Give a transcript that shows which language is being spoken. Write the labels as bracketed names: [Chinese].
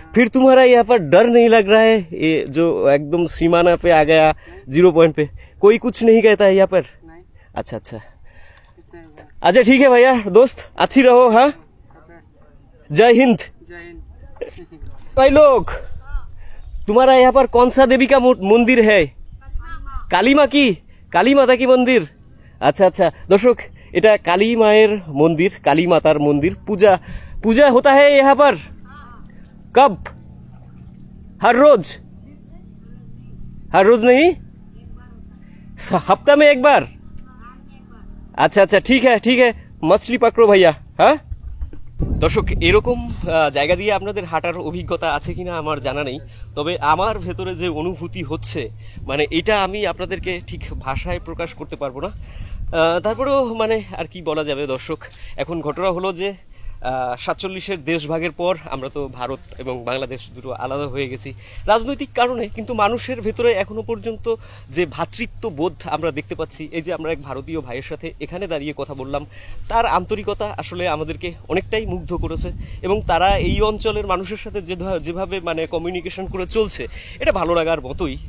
[Hindi] फिर तुम्हारा यहाँ पर डर नहीं लग रहा है ये जो एकदम सीमाना पे आ गया 0 पॉइंट पे, कोई कुछ नहीं कहता है यहाँ पर? नहीं, अच्छा अच्छा अच्छा ठीक है भैया दोस्त अच्छी रहो। हाँ जय हिंद। जय हिंद। भाई लोग तुम्हारा यहाँ पर कौन सा देवी का मंदिर है? काली माँ की? কালী মাতা কি মন্দির? [Bangla] আচ্ছা আচ্ছা দর্শক, এটা কালী মায়ের মন্দির, কালী মাতার মন্দির। [Hindi] পূজা পূজা होता है यहाँ पर? कब? हर रोज? हर रोज नहीं, हफ्ता में एक बार? अच्छा अच्छा ठीक है मछली पकड़ो भैया। [Bangla] হ্যাঁ দর্শক, এরকম জায়গা দিয়ে আপনাদের হাঁটার অভিজ্ঞতা আছে কিনা আমার জানা নেই, তবে আমার ভেতরে যে অনুভূতি হচ্ছে মানে এটা আমি আপনাদেরকে ঠিক ভাষায় প্রকাশ করতে পারবো না। তারপরেও মানে আর কি বলা যাবে দর্শক, এখন ঘটনা হলো যে 47-এর দেশভাগের পর আমরা তো ভারত এবং বাংলাদেশ দুটো আলাদা হয়ে গেছি রাজনৈতিক কারণে, কিন্তু মানুষের ভেতরে এখনো পর্যন্ত যে ভ্রাতৃত্ববোধ আমরা দেখতে পাচ্ছি, এই যে আমরা এক ভারতীয় ভাইয়ের সাথে এখানে দাঁড়িয়ে কথা বললাম, তার আন্তরিকতা আসলে আমাদেরকে অনেকটাই মুগ্ধ করেছে এবং তারা এই অঞ্চলের মানুষের সাথে যেভাবে মানে কমিউনিকেশন করে চলছে এটা ভালো লাগার মতোই।